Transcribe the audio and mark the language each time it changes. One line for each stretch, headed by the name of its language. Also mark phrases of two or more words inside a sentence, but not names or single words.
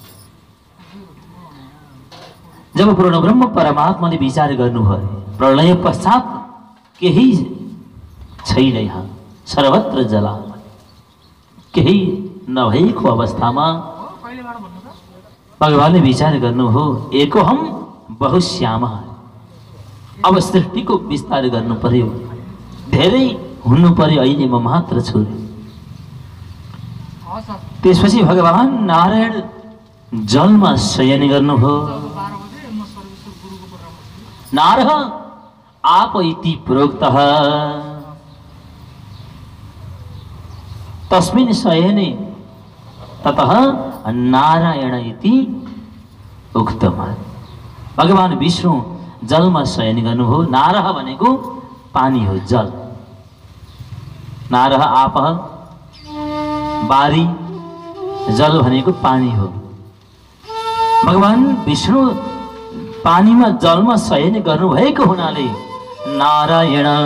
Nepali: जब पूर्ण ब्रह्म परमात्माले विचार गर्नुभयो प्रलय पश्चात केही छैन, यहाँ सर्वत्र जला, केही नभएको अवस्थामा भगवानले विचार गर्नु हो
Sanskrit: एको हम बहुश्यामा।
Nepali: अब सृष्टिको विस्तार गर्नु पर्यो, धेरै हुनु पर्यो, अहिले म मात्र छु। त्यसपछि भगवान नारायण जलमा शयन गर्नुभयो।
Sanskrit: नारः आप इति प्रोक्तः तस्मिन् शयने ततः नारायण इति उक्तम्।
Nepali: भगवान विष्णु जलमा शयन गर्नुभयो। नारः भनेको पानी हो, जल।
Sanskrit: नारः आपः
Nepali: बारी, जल भनेको पानी हो। भगवान विष्णु पानीमा जलमा शयन गर्नुभएको हुनाले नारायण।